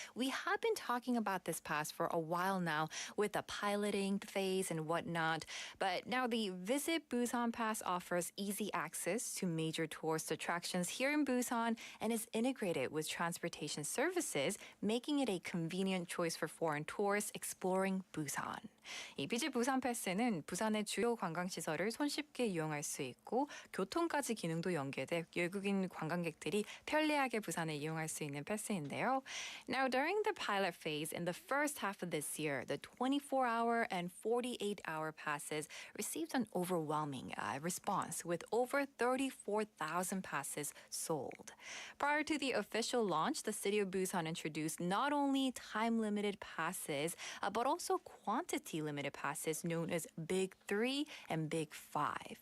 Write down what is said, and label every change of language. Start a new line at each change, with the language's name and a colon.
English: We have been talking about this pass for a while now with the piloting phase and whatnot, but now the Visit Busan Pass offers easy access to major tourist attractions here in Busan and is integrated with transportation services, making it a convenient choice for foreign tourists exploring Busan.
Korean: 이 비짓 부산 패스는 부산의 주요 관광시설을 손쉽게 이용할 수 있고 교통까지 기능도 연계돼 외국인 관광객들이 편리하게 부산을 이용할 수 있는 패스인데요.
English: Now, during the pilot phase in the first half of this year, the 24-hour and 48-hour passes received an overwhelming response with over 34,000 passes sold. Prior to the official launch, the city of Busan introduced not only time-limited passes, but also quantity-limited passes known as Big 3 and Big 5.